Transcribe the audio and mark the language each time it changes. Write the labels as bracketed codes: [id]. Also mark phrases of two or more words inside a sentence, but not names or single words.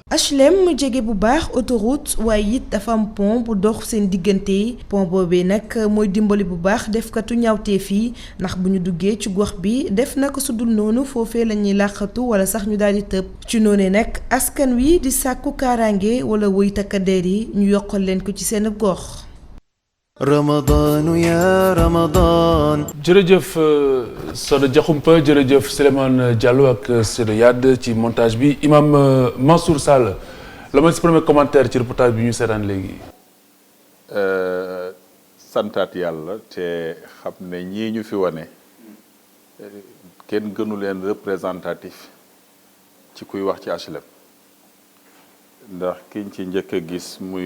[wo] HLM jege bu baax autoroute waaye it dafa am pont bu dox seen diggante pont boobee nag mooy dimbali bu baax defkatu ñaawtee fii ndax bu ñu duggee ci gox bi def naka su dul noonu foofee la ñuy làqatu wala sax ñu daal di tëb ci noonee nag askan wi di sàkku kaaraange wala woy takkadeer yi ñu yokkal leen ko ci seen gox. [ar] رمضان يا رمضان. [wo] jërëjëf Soda Diakhoumpa jërëjëf Souleymane Diallo ak Seydou Yade ci montage bi imam Mansour Sall la ma si [fr] premier commentaire [wo] ci reportage bi ñu seetaan léegi. santaat yàlla te xam ne ñii ñu fi wane kenn gënu leen représentatif ci kuy wax ci HLM ndax kiñ ci njëkk a